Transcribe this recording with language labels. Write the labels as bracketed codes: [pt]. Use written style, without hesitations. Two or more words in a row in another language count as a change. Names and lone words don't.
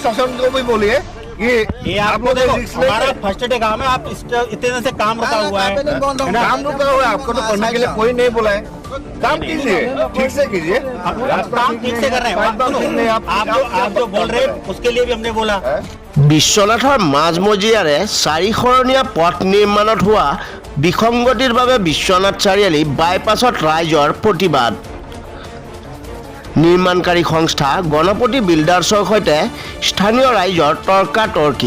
[hi] प्रशासन को भी बोलिए ये आपको देखो हमारा फर्स्ट डे काम है। आप इतने दिन से काम रुका हुआ है ना, काम रुका हुआ है। आपको तो करने के लिए कोई नहीं बोला है। काम कीजिए, ठीक से कीजिए। काम ठीक से कर रहे हैं। आप जो बोल रहे हैं उसके लिए भी हमने बोला। [as] বিশ্বনাথৰ মাজমজিয়াৰে চাৰিখৰণীয়া পথ নিৰ্মাণত হোৱা বিসংগতিৰ বাবে বিশ্বনাথ চাৰিআলি বাইপাছত ৰাইজৰ প্ৰতিবাদ। নিৰ্মাণকাৰী সংস্থা গণপতি বিল্ডাৰ্ছৰ সৈতে স্থানীয় ৰাইজৰ তৰ্কাতৰ্কি।